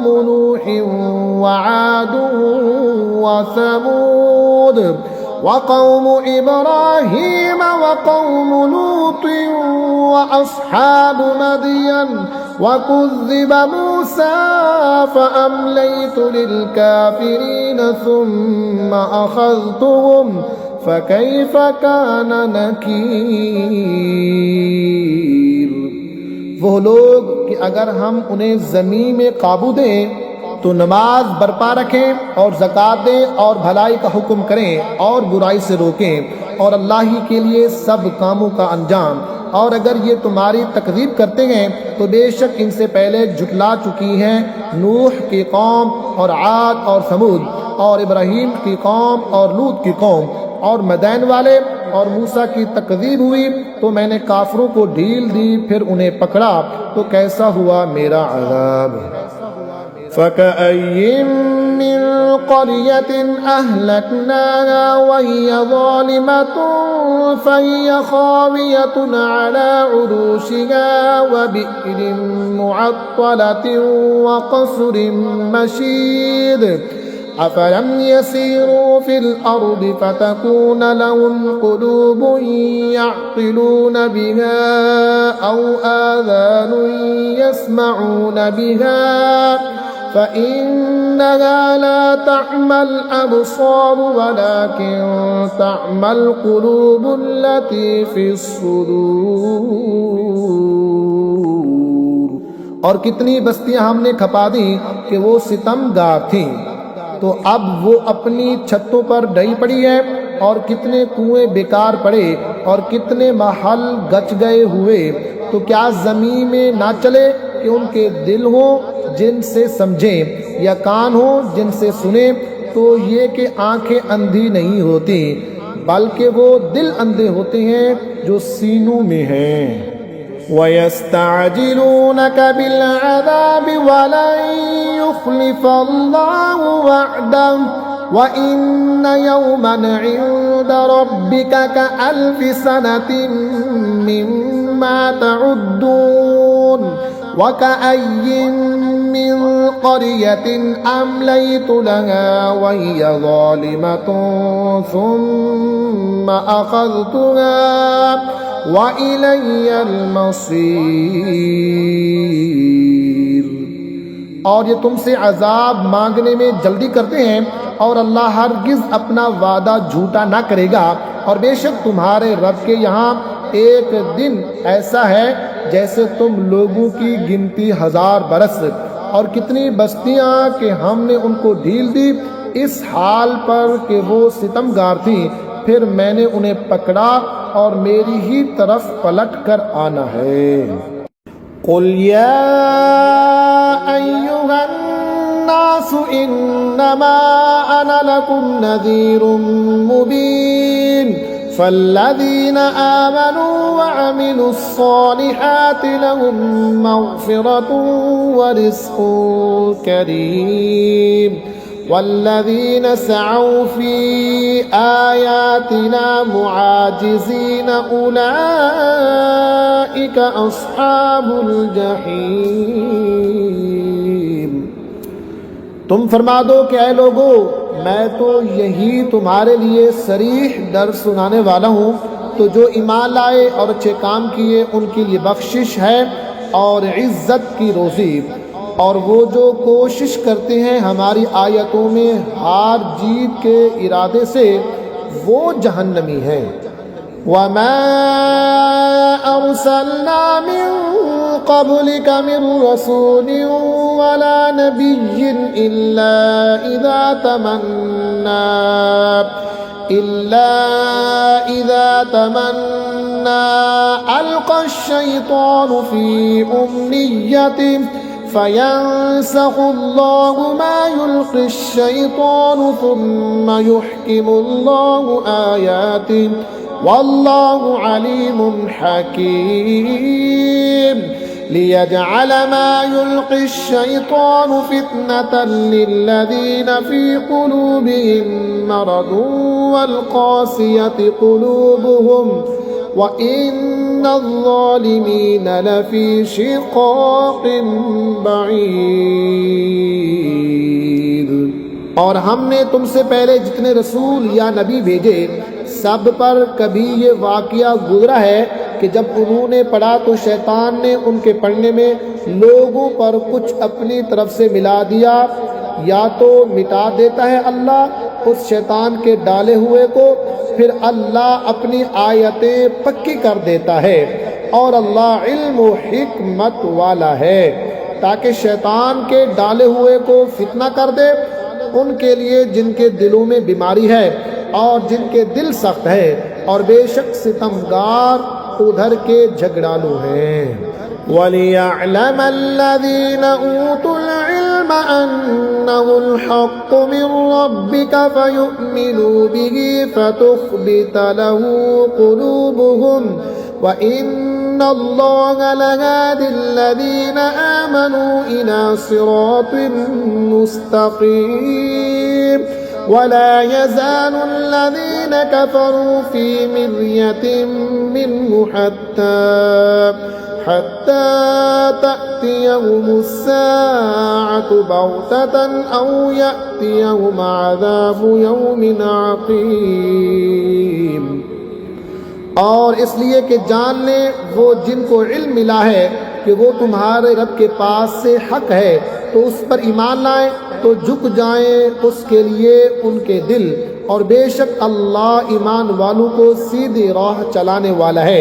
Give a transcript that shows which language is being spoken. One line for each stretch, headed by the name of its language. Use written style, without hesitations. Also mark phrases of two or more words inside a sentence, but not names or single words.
Arabic: نوحٍ وعادٌ وثمود وقوم إبراهيم وقوم لوط وأصحاب مدين وكُذِّب موسى فأمليت للكافرين ثم أخذتهم فكيف كان نكير.
Urdu: وہ لوگ کہ اگر ہم انہیں زمین میں قابو دیں تو نماز برپا رکھیں اور زکوٰۃ دیں اور بھلائی کا حکم کریں اور برائی سے روکیں اور اللہ ہی کے لیے سب کاموں کا انجام. اور اگر یہ تمہاری تکذیب کرتے ہیں تو بے شک ان سے پہلے جھٹلا چکی ہیں نوح کی قوم اور عاد اور ثمود اور ابراہیم کی قوم اور لوط کی قوم اور مدین والے اور موسیٰ کی تکذیب ہوئی تو میں نے کافروں کو ڈھیل دی پھر انہیں پکڑا تو کیسا ہوا میرا عذاب.
Arabic: فكأين من قرية أهلكناها وهي ظالمة فهي خاوية على عروشها وبئر معطلة وقصر مشيد أفلم يسيروا في الأرض فتكون لهم قلوب يعقلون بها أو آذان يسمعون بها فإنها لا تعمى الأبصار ولكن تعمى القلوب التي في الصدور.
Urdu: اور کتنی بستیاں ہم نے کھپا دی کہ وہ ستمگار تھیں تو اب وہ اپنی چھتوں پر ڈھئی پڑی ہے اور کتنے کنویں بیکار پڑے اور کتنے محل گچ گئے ہوئے. تو کیا زمین میں نہ چلے کہ ان کے دل ہو جن سے سمجھیں یا کان ہو جن سے سنے. تو یہ کہ آنکھیں اندھی نہیں ہوتی بلکہ وہ دل اندھے ہوتے ہیں جو سینوں میں ہیں.
Arabic: ويستعجلونك بالعذاب ولن يخلف الله وعده و إن يوما عند ربك كألف سنة مما تعدون وكأين من قرية أمليت لها وهي ظالمة ثم أخذتها وإلي المصير.
Urdu: اور یہ تم سے عذاب مانگنے میں جلدی کرتے ہیں اور اللہ ہرگز اپنا وعدہ جھوٹا نہ کرے گا. اور بے شک تمہارے رب کے یہاں ایک دن ایسا ہے جیسے تم لوگوں کی گنتی 1000 برس. اور کتنی بستیاں کہ ہم نے ان کو ڈھیل دی اس حال پر کہ وہ ستمگار تھی پھر میں نے انہیں پکڑا اور میری ہی طرف پلٹ کر آنا ہے.
Arabic: قل يا أيها الناس إنما أنا لكم نذير مبين فالذين آمنوا وعملوا الصالحات لهم مغفرة ورزق كريم والذين سعوا في آياتنا معاجزين أولئك أصحاب الجحيم.
Urdu: تم فرما دو کہ اے لوگو میں تو یہی تمہارے لیے صریح ڈر سنانے والا ہوں. تو جو ایمان لائے اور اچھے کام کیے ان کے لیے بخشش ہے اور عزت کی روزی. اور وہ جو کوشش کرتے ہیں ہماری آیتوں میں ہار جیت کے ارادے سے وہ جہنمی ہے.
Arabic: وما أرسلنا من قبلك من رسول ولا نبي إلا إذا تمنى ألقى الشيطان في أمنيته فينسخ الله ما يلقي الشيطان ثم يحكم الله آياته والله عليم حكيم. ليجعل ما يلقي الشيطان فتنة للذين في قلوبهم مرض والقاسية قلوبهم وإن الظالمين لفي شقاق بعيد.
Urdu: اور ہم نے تم سے پہلے جتنے رسول یا نبی بھیجے سب پر کبھی یہ واقعہ گزرا ہے کہ جب انہوں نے پڑھا تو شیطان نے ان کے پڑھنے میں لوگوں پر کچھ اپنی طرف سے ملا دیا. یا تو مٹا دیتا ہے اللہ اس شیطان کے ڈالے ہوئے کو، پھر اللہ اپنی آیتیں پکی کر دیتا ہے. اور اللہ علم و حکمت والا ہے تاکہ شیطان کے ڈالے ہوئے کو فتنہ کر دے ان کے لیے جن کے دلوں میں بیماری ہے اور جن کے دل سخت ہے، اور بے شک ستمگار ادھر کے جھگڑالو ہیں.
Arabic: وليعلم الذين أوتوا العلم أنه الحق من ربك فيؤمنوا به فتخبت له قلوبهم وإن الله لهاد الذين آمنوا إلى صراط مستقيم. ولا يزال الذين كفروا في مرية منه حتى تأتيهم الساعة بغتة أو يأتيهم عذاب يوم عقيم.
Urdu: اور اس لیے کہ جان لے وہ جن کو علم ملا ہے کہ وہ تمہارے رب کے پاس سے حق ہے تو اس پر ایمان لائیں تو جھک جائیں اس کے لیے ان کے دل، اور بے شک اللہ ایمان والوں کو سیدھی راہ چلانے والا ہے.